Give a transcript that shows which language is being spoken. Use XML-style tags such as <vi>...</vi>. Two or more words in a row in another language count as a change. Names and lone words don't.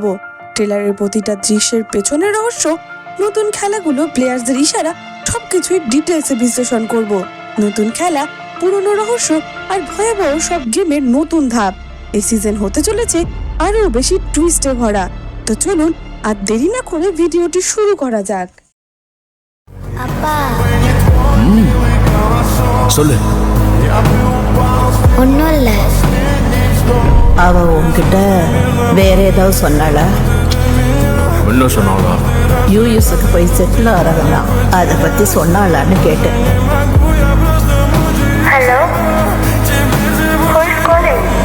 <bn>ট্রেলারের প্রতিটা দৃশ্যের পেছনের রহস্য, নতুন খেলাগুলো, প্লেয়ারদের ইশারা, সবকিছুই ডিটেলসে বিশ্লেষণ করব। নতুন খেলা, পুরনো রহস্য আর ভয়াবহ সব গেমের নতুন ধাপ। এই সিজন হতে চলেছে আরো বেশি টুইস্টে ভরা। তো চলুন আর দেরি না করে ভিডিওটি শুরু করা যাক।</bn> <ta>அப்பா சொல்லு. ஒன்றும் இல்லை. அவ உன்கிட்ட வேற ஏதாவது சொன்னாளா? என்ன சொன்னாங்களா? யூஎஸ்க்கு போய் செட்டில் ஆகிறவங்களாம், அதை பற்றி சொன்னாளான்னு கேட்டேன். ஹலோ,</ta> <en>who is calling?</en>